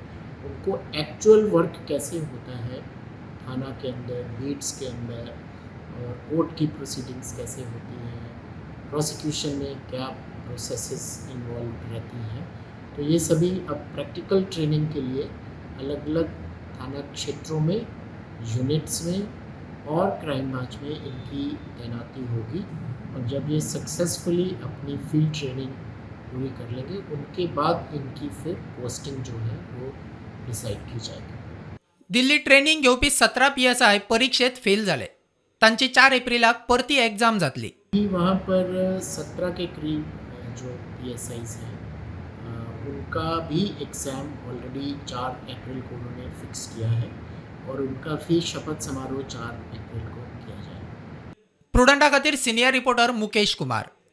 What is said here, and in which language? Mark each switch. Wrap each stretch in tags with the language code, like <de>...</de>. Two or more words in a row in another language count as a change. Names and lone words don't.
<hi>उनको</hi> <en>actual work</en> <hi>कैसे होता है थाना के अंदर, बीट्स के अंदर, और कोर्ट की प्रोसीडिंग्स कैसे होती हैं, प्रोसिक्यूशन में क्या</hi> <en>processes involve</en> <hi>रहती हैं, तो ये सभी अब</hi> <en>practical training</en> <hi>के लिए अलग अलग थाना क्षेत्रों में, यूनिट्स में और</hi> <en>crime branch</en> <hi>में इनकी तैनाती होगी। और जब ये सक्सेसफुली अपनी</hi> <en>field training</en> <hi>पूरी कर लेंगे, उनके बाद इनकी फिर पोस्टिंग जो है वो डिसाइड की जाएगी।</hi> <kok>दिल्ली ट्रेनिंग घेवपी 17 PSI परीक्षेत फेल झाले. तांची 4 एप्रिलाक परती एग्जाम जातली.</kok> <hi>वहाँ पर 17 के करीब जो PSIs हैं, उनका भी एग्ज़ाम ऑलरेडी 4 अप्रैल को उन्होंने फिक्स किया है, और उनका भी शपथ समारोह 4 अप्रैल को किया जाएगा।</hi> <kok>प्रुडंटा खातीर</kok> <en>senior reporter</en> <kok>मुकेश कुमार.</kok>